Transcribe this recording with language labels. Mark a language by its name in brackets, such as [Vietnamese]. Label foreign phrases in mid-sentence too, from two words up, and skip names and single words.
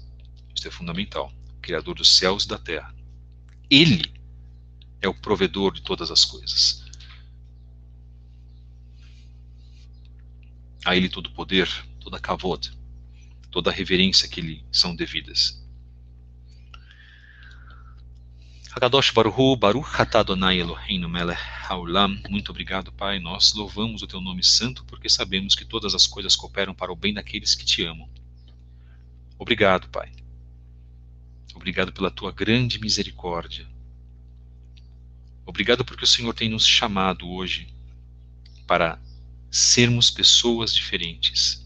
[Portuguese] Isso é fundamental. O Criador dos céus e da terra. Ele é o provedor de todas as coisas. A Ele todo poder, toda kavod, toda a reverência que lhe são devidas. [Hebrew] הקדוש ברוך הוא, ברוך אתה אדוני אלוהינו מלך העולם. [Portuguese] Muito obrigado, Pai. Nós louvamos o Teu nome santo porque sabemos que todas as coisas cooperam para o bem daqueles que Te amam. Obrigado, Pai. Obrigado pela Tua grande misericórdia. Obrigado porque o Senhor tem nos chamado hoje para sermos pessoas diferentes.